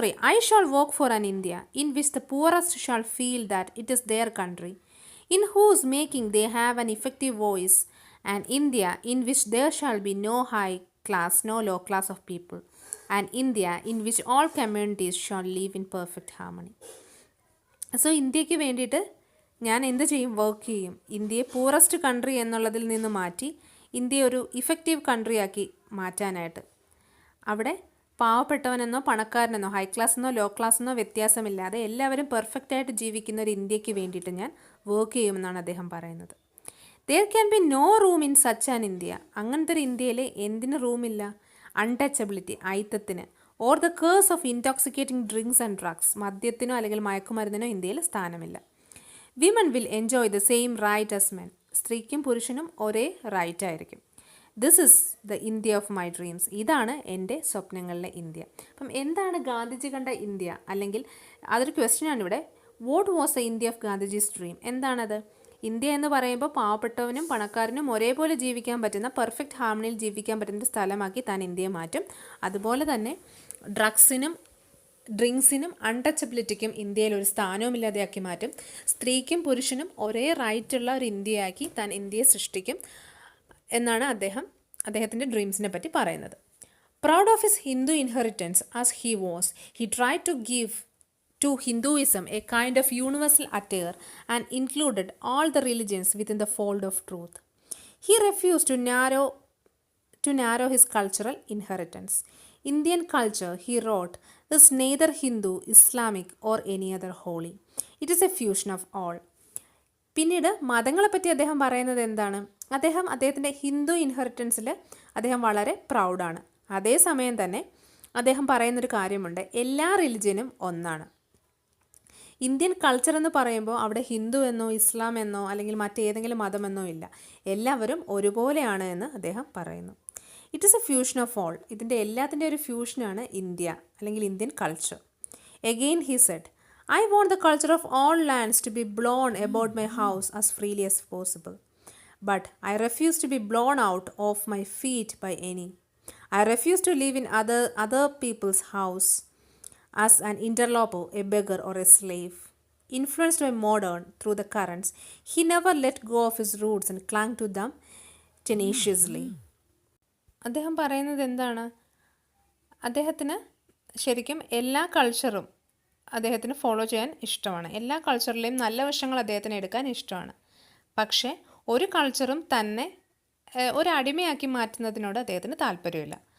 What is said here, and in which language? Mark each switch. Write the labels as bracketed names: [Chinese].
[English] I shall work for an India in which the poorest shall feel that it is their country, in whose making they have an effective voice, an India in which there shall be no high class, no low class of people, an India in which all communities shall live in perfect harmony. [Malayalam] So ഇന്ത്യക്ക് വേണ്ടിയിട്ട് ഞാൻ എന്ത് ചെയ്യും? Work ചെയ്യും. ഇന്ത്യയെ poorest country എന്നുള്ളതിൽ നിന്ന് മാറ്റി ഇന്ത്യയെ ഒരു ഇഫക്റ്റീവ് കൺട്രിയാക്കി മാറ്റാനായിട്ട്. അവിടെ പാവപ്പെട്ടവനെന്നോ പണക്കാരനെന്നോ ഹൈ ക്ലാസ്സെന്നോ ലോ ക്ലാസ്സെന്നോ വ്യത്യാസമില്ലാതെ എല്ലാവരും പെർഫെക്റ്റായിട്ട് ജീവിക്കുന്ന ഒരു ഇന്ത്യക്ക് വേണ്ടിയിട്ട് ഞാൻ വർക്ക് ചെയ്യുമെന്നാണ് അദ്ദേഹം പറയുന്നത്. [English] There can be no room in such an India. [Malayalam] അങ്ങനത്തെ ഒരു ഇന്ത്യയിൽ എന്തിന് റൂമില്ല? Untouchability, അയിത്തത്തിന്, [English] or the curse of intoxicating drinks and drugs, [Malayalam] മദ്യത്തിനോ അല്ലെങ്കിൽ മയക്കുമരുന്നിനോ ഇന്ത്യയിൽ സ്ഥാനമില്ല. [English] Women will enjoy the same right as men. [Malayalam] സ്ത്രീക്കും പുരുഷനും ഒരേ റൈറ്റ് ആയിരിക്കും. [English] This is the India of my dreams. [Malayalam] ഇതാണ് എൻ്റെ സ്വപ്നങ്ങളിലെ ഇന്ത്യ. അപ്പം എന്താണ് ഗാന്ധിജി കണ്ട ഇന്ത്യ? അല്ലെങ്കിൽ അതൊരു ക്വസ്റ്റ്യനാണ് ഇവിടെ. [English] What was the India of Gandhiji's dream? [Malayalam] എന്താണത്? ഇന്ത്യ എന്ന് പറയുമ്പോൾ പാവപ്പെട്ടവനും പണക്കാരനും ഒരേപോലെ ജീവിക്കാൻ പറ്റുന്ന, പെർഫെക്റ്റ് ഹാർമണിയിൽ ജീവിക്കാൻ പറ്റുന്ന സ്ഥലമാക്കി താൻ ഇന്ത്യയെ മാറ്റും. അതുപോലെ തന്നെ ഡ്രഗ്സിനും ഡ്രിങ്ക്സിനും അൺടച്ചബിലിറ്റിക്കും ഇന്ത്യയിൽ ഒരു സ്ഥാനവുമില്ലാതെയാക്കി മാറ്റും. സ്ത്രീക്കും പുരുഷനും ഒരേ റൈറ്റുള്ള ഒരു ഇന്ത്യയാക്കി താൻ ഇന്ത്യയെ സൃഷ്ടിക്കും എന്നാണ് അദ്ദേഹത്തിൻ്റെ ഡ്രീംസിനെ പറ്റി പറയുന്നത്. [English] Proud of his Hindu inheritance as he was, he try to give to Hinduism a kind of universal attire and included all the religions within the fold of truth. He refused to narrow his cultural inheritance. Indian culture, he wrote, is neither Hindu, Islamic or any other holy. It is a fusion of all. [Malayalam] പിന്നീട് മതങ്ങളെപ്പറ്റി അദ്ദേഹം പറയുന്നത് എന്താണ്? അദ്ദേഹത്തിൻ്റെ ഹിന്ദു ഇൻഹെറിറ്റൻസിൽ അദ്ദേഹം വളരെ പ്രൗഡാണ്. അതേസമയം തന്നെ അദ്ദേഹം പറയുന്നൊരു കാര്യമുണ്ട്, എല്ലാ റിലിജ്യനും ഒന്നാണ്. ഇന്ത്യൻ കൾച്ചർ എന്ന് പറയുമ്പോൾ അവിടെ ഹിന്ദു എന്നോ ഇസ്ലാം എന്നോ അല്ലെങ്കിൽ മറ്റേതെങ്കിലും മതമെന്നോ ഇല്ല, എല്ലാവരും ഒരുപോലെയാണ് എന്ന് അദ്ദേഹം പറയുന്നു. [English] It is a fusion of all. [Malayalam] ഇതിൻ്റെ എല്ലാത്തിൻ്റെ ഒരു ഫ്യൂഷനാണ് ഇന്ത്യ അല്ലെങ്കിൽ Indian culture. [English] Again he said, I want the culture of all lands to be blown about my house as freely as possible, but I refuse to be blown out of my feet by any. I refuse to live in other people's house as an interloper, a beggar or a slave. Influenced by modern through the currents, he never let go of his roots and clung to them tenaciously. [Malayalam] അദ്ദേഹം പറയുന്നത് എന്താണ്? അദ്ദേഹത്തിന് ശരിക്കും എല്ലാ കൾച്ചറും അദ്ദേഹത്തിന് follow ചെയ്യാൻ ഇഷ്ടമാണ്. എല്ലാ കൾച്ചറിലെയും നല്ല വശങ്ങൾ അദ്ദേഹത്തിന് എടുക്കാൻ ഇഷ്ടമാണ്. പക്ഷേ ഒരു കൾച്ചറും തന്നെ ഒരു അടിമയാക്കി മാറ്റുന്നതിനോട് അദ്ദേഹത്തിന് താല്പര്യമില്ല.